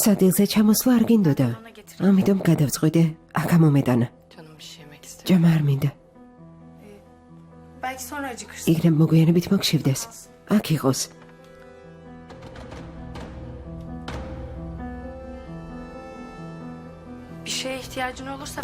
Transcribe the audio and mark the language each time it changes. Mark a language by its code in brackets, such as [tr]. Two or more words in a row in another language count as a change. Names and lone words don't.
[ka] სადილზე ჩამოსვლა არ გინდოდა. ამიტომ გადავწყვიტე, აქ ამომეტანა. [tr] Canım bir şey yemek istiyor. [ka] ჭამა არ მინდა. [tr] Belki sonra acıkırsın. [ka] იგრემ მოგვიანებით მოგშივდეს. აქ იყოს. [tr] Bir şeye ihtiyacın olursa